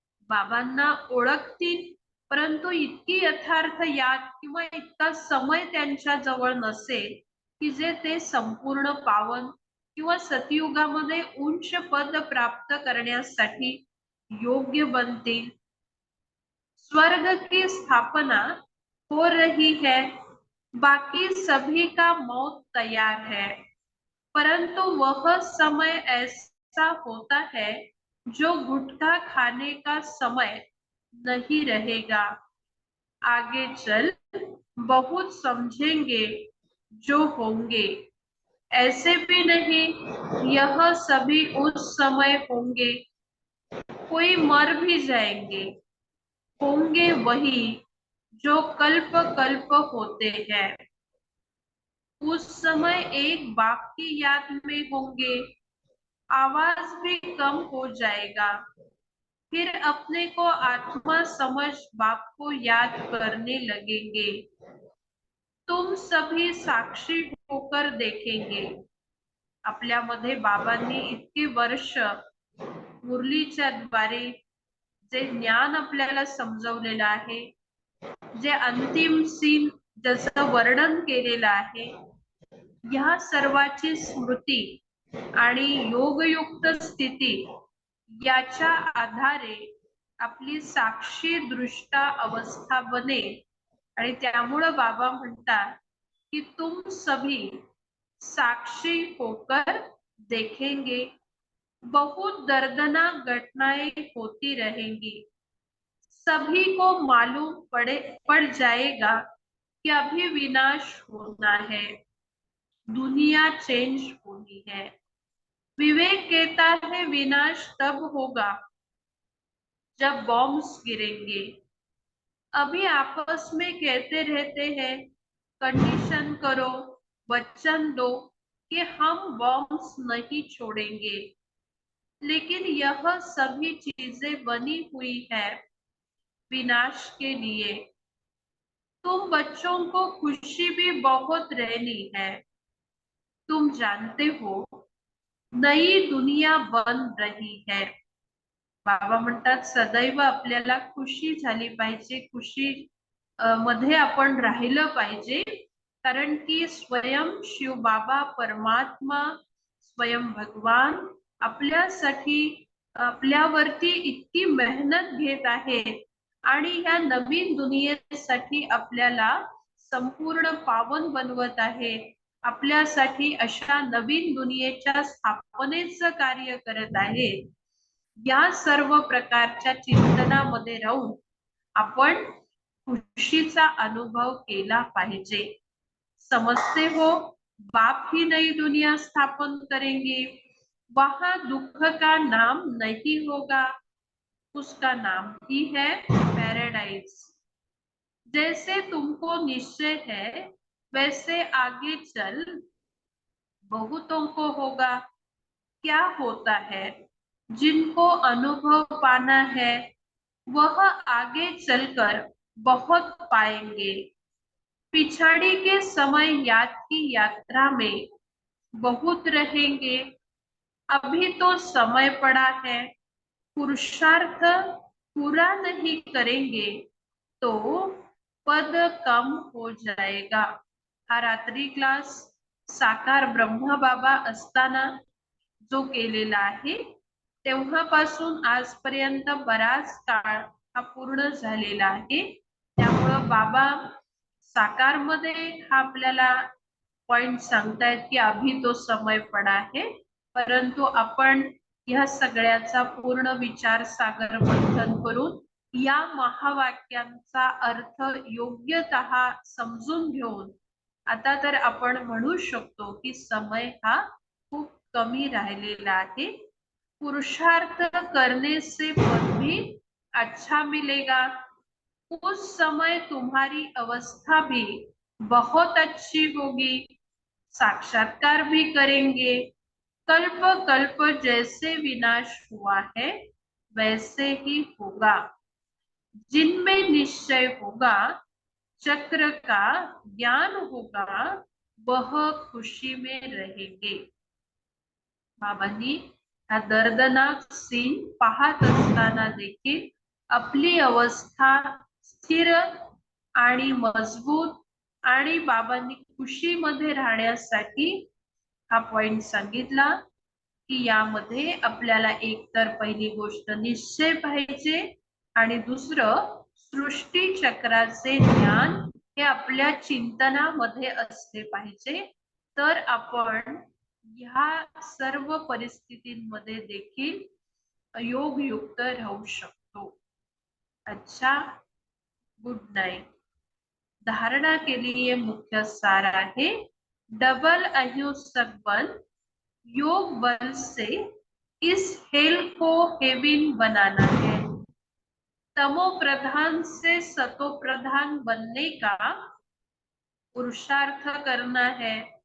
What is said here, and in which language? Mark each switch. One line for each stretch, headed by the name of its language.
Marathi: बाबांना ओळखतील, परंतु इतकी यथार्थ याद किंवा इतका समय त्यांच्या जवळ नसेल की जे ते संपूर्ण पावन किंवा सतयुगामध्ये उच्च पद प्राप्त करण्यासाठी योग्य बनतील।
Hindi: स्वर्ग की स्थापना हो रही है, बाकी सभी का मौत तैयार है, परंतु वह समय ऐसा होता है जो गुटखा खाने का समय नहीं रहेगा। आगे चल बहुत समझेंगे जो होंगे, ऐसे भी नहीं यह सभी उस समय होंगे। कोई मर भी जाएंगे, होंगे वही जो कल्प कल्प होते हैं। उस समय एक बाप की याद में होंगे, आवाज भी कम हो जाएगा, फिर अपने को आत्मा समझ बाप को याद करने लगेंगे। तुम सभी साक्षी होकर देखेंगे।
Marathi: आपल्यामध्ये बाबांनी इतके वर्ष मुरलीच्या द्वारे जे ज्ञान आपल्याला समजवलेलं आहे जे अंतिम सीन जसं वर्णन केलेलं आहे, ह्या सर्वाची स्मृती आणि योगयुक्त स्थिती याच्या आधारे आपली साक्षी दृष्टा अवस्था बनेल. आणि त्यामुळं बाबा म्हणतात कि
Hindi: तुम सभी साक्षी होकर देखेंगे, बहुत दर्दनाक घटनाएं होती रहेंगी, सभी को मालूम पड़ जाएगा कि अभी विनाश होना है, दुनिया चेंज होनी है। विवेक कहता है विनाश तब होगा जब बॉम्ब्स गिरेंगे। अभी आपस में कहते रहते हैं कंडीशन करो, वचन दो कि हम बॉम्ब्स नहीं छोड़ेंगे, लेकिन यह सभी चीजें बनी हुई है विनाश के लिए। तुम बच्चों को खुशी भी बहुत रहनी है, तुम जानते हो नई दुनिया बन रही है।
Marathi: बाबा म्हणतात सदैव आपल्याला खुशी झाली पाहिजे, खुशी मध्ये आपण राहिलं पाहिजे, कारण की स्वयं शिव बाबा परमात्मा, स्वयं भगवान आपल्यासाठी आपल्यावरती इतकी मेहनत घेत आहे आणि ह्या नवीन दुनियेसाठी आपल्याला संपूर्ण पावन बनवत आहे, आपल्यासाठी अशा नवीन दुनियेच्या स्थापनेचं कार्य करत आहे। या सर्व प्रकारच्या चिंतनामध्ये राहून आपण खुशीचा अनुभव केला पाहिजे।
Hindi: समजते हो, बाप ही नई दुनिया स्थापन करेंगे, वहां दुख का नाम नहीं होगा, उसका नाम ही है पैराडाइज। जैसे तुमको निश्चय है वैसे आगे चल बहुतों को होगा। क्या होता है, जिनको अनुभव पाना है वह आगे चलकर बहुत पाएंगे। पिछाड़ी के समय याद की यात्रा में बहुत रहेंगे, अभी तो समय पड़ा है, पुरुषार्थ पूरा नहीं करेंगे तो पद कम हो जाएगा।
Marathi: हा रात्री क्लास साकार ब्रह्म बाबा असताना जो केलेला आहे, तेव्हापासून आजपर्यंत बराच काळ हा पूर्ण झालेला आहे। त्यामुळं बाबा साकार मध्ये हा आपल्याला पॉइंट सांगतायत की
Hindi: अभी तो समय पडा
Marathi: आहे, परंतु आपण ह्या सगळ्याचा पूर्ण विचार सागर मंथन करून या महावाक्यांचा अर्थ योग्यतः समजून घेऊन आता तर आपण म्हणू शकतो की समय हा खूप कमी राहिलेला आहे।
Hindi: पुरुषार्थ करने से पद भी अच्छा मिलेगा, उस समय तुम्हारी अवस्था भी बहुत अच्छी होगी, साक्षात्कार भी करेंगे, कल्प कल्प जैसे विनाश हुआ है वैसे ही होगा। जिनमें निश्चय होगा, चक्र का ज्ञान होगा, वह खुशी में रहेंगे।
Marathi: बाबांनी हा दर्दनाक सीन पाहत असताना देखील आपली अवस्था स्थिर आणि मजबूत आणि बाबांनी खुशीमध्ये राहण्यासाठी हा पॉइंट सांगितला की यामध्ये आपल्याला एकतर पहिली गोष्ट निश्चय पाहिजे आणि दुसरं सृष्टी चक्राचे ज्ञान हे आपल्या चिंतनामध्ये असले पाहिजे, तर आपण ह्या सर्व परिस्थितींमध्ये देखील योगयुक्त राहू शकतो।
Hindi: अच्छा, गुड नाइट। धारणा के लिए मुख्य सार है डबल अहिंसक बल, योग बल से इस हेल को हेविन बनाना है। तमो प्रधान से सतो प्रधान बनने का पुरुषार्थ करना है।